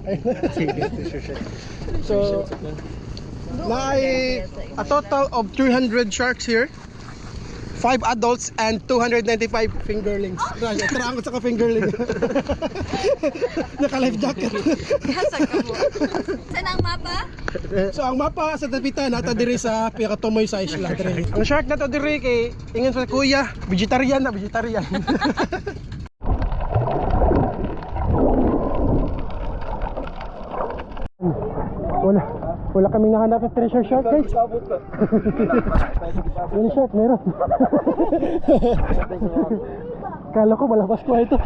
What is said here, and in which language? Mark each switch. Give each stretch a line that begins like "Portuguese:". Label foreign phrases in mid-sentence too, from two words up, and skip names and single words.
English: So, may a total of 300 sharks here. 5 adults and 295 fingerlings.
Cebuano: Tara ko sa ka-fingerling. Naka-life jacket.
Filipino: Saan ang mapa?
Cebuano: So ang mapa sa Dapitan nata diri sa pinakatumoy sa isla diri. Ang shark na to diri kay ingon sa kuya, vegetarian.
Filipino: Wala kaming nahanap ng
English: treasure shark
Filipino: guys. Yung shark meron. Kala ko malakas ko ito.